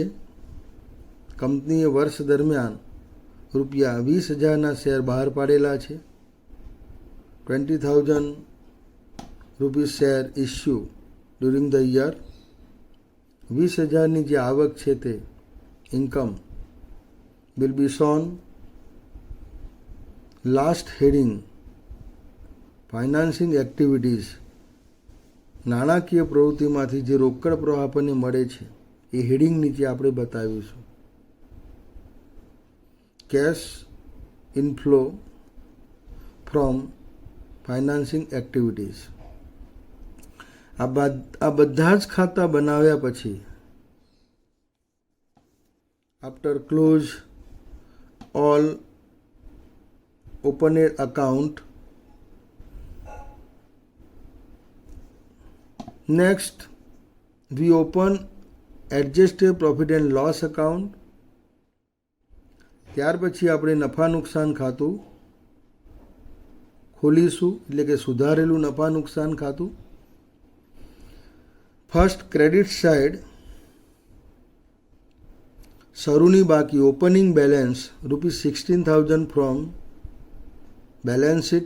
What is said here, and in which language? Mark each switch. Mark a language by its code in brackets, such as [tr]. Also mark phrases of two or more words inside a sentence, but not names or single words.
[gu] કંપનીએ વર્ષ દરમિયાન ₹20,000ના શેર બહાર પાડેલા છે. [en] 20,000 rupees share issue during the year. [gu] 20,000ની જે આવક છે તે [en] income will be shown. last heading financing activities, [gu] નાણાકીય પ્રવૃત્તિમાંથી જે રોકડ પ્રવાહ આપણને મળે છે એ હેડિંગ નીચે આપણે બતાવીશું. [en] cash inflow from financing activities. [gu] આ બધા જ ખાતા બનાવ્યા પછી [en] after close all opened account. Next, we open adjusted profit and loss account. [gu] ત્યાર પછી આપણે નફા નુકસાન ખાતું ખોલીશું, એટલે કે સુધારેલું નફા નુકસાન ખાતું. [en] first, credit side, [gu] શરૂની બાકી [en] opening balance ₹16,000 from balance sheet.